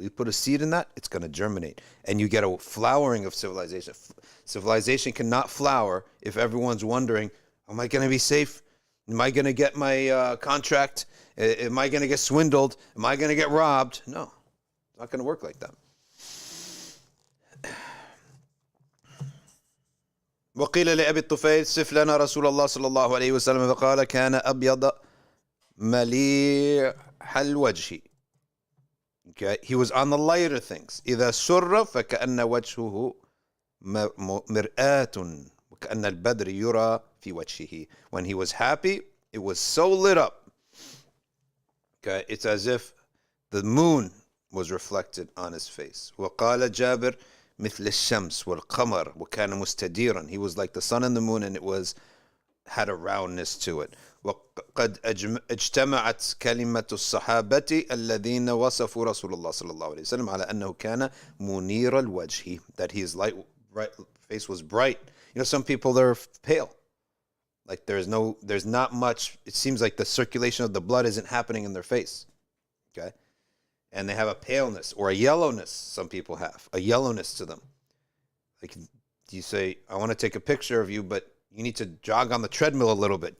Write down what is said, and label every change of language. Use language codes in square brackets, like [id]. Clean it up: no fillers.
[en] You put a seed in that, it's going to germinate. And you get a flowering of civilization. Civilization cannot flower if everyone's wondering, am I going to be safe? Am I going to get my contract? Am I going to get swindled? Am I going to get robbed? No, it's not going to work like that. [ar] وقيل لأبي الطفيل صف لنا رسول الله صلى الله عليه وسلم فقال كان أبيض مليح الوجه. [en] Okay, he was on the lighter things. [ar] إذا سر فكأن وجهه مرآة وكأن البدر يرى في وجهه. [en] When he was happy, it was so lit up. Okay, it's as if the moon was reflected on his face. [ar] وقال جابر مثل الشمس والقمر وكان مستديرا. [en] He was like the sun and the moon, and it had a roundness to it. [ar] وقد اجتمعت كلمة الصحابة الذين وصفوا رسول الله صلى الله عليه وسلم على أنه كان منير الوجه, [en] that his face was bright. You know, some people, they're pale. Like there's not much, it seems like the circulation of the blood isn't happening in their face. Okay? And they have a paleness or a yellowness, some people have. A yellowness to them. Like you say, I want to take a picture of you, but you need to jog on the treadmill a little bit.